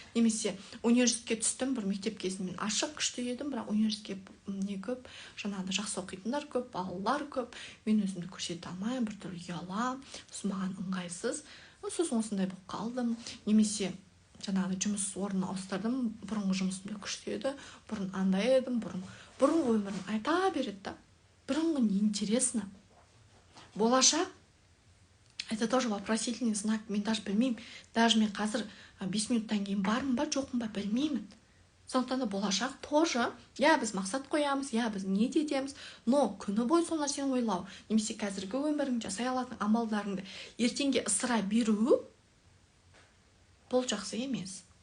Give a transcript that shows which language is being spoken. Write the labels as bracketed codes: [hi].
[kk] Немесе университетке түстім, бір мектеп кезінде мен ашық күшті едім, бірақ университетке не көп, жаңағыда жақсы оқитындар көп, балалар көп. Мен өзімді көрсете алмаймын, біртүрлі ұялам, сосын маған ыңғайсыз. Сосын осындай болып қалдым. Немесе жаңағыдай жұмыс орнын ауыстырдым, бұрынғы жұмысымда күшті еді, бұрын андай едім, бұрынғы өмірім айта береді да. Бұрынғы [ru] неинтересно. [kk] Болашақ, [ru] это тоже вопросительный знак. [kk] Мен [ru] даже [kk] білмеймін. [ru] Даже [kk] мен қазір 5 минуттан кейін бармын ба, жоқпын ба, білмеймін. Сондықтан да болашақ [ru] тоже, [kk] я біз мақсат қоямыз, я біз не етеміз, но күні бойы сол нәрсені ойлау, немесе қазіргі өмірің жасай алатын амалдарыңды ертеңге ысыра беру, бұл жақсы емес.